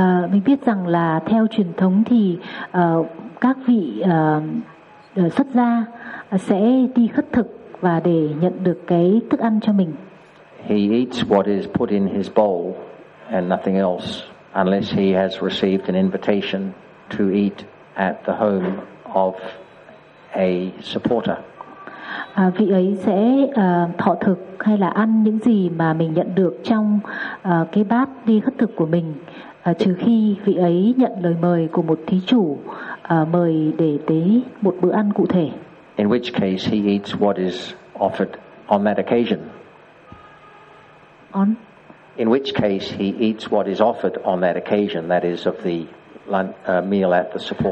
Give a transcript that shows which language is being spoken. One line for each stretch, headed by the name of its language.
Vietnamese: Mình biết rằng là theo truyền thống thì các vị xuất gia sẽ đi khất thực và để nhận được cái thức ăn cho mình.
English: He eats what is put in his bowl and nothing else, unless he has received an invitation to eat at the home of a supporter.
Vietnamese: Vị ấy sẽ thọ thực hay là ăn những gì mà mình nhận được trong cái bát đi khất thực của mình, trừ khi vị ấy nhận lời mời của một thí chủ mời để tế một bữa ăn cụ thể.
English: In which case he eats what is offered on that occasion. On. In which case he eats what is offered on that occasion, that is of the lunch, meal at the supporter's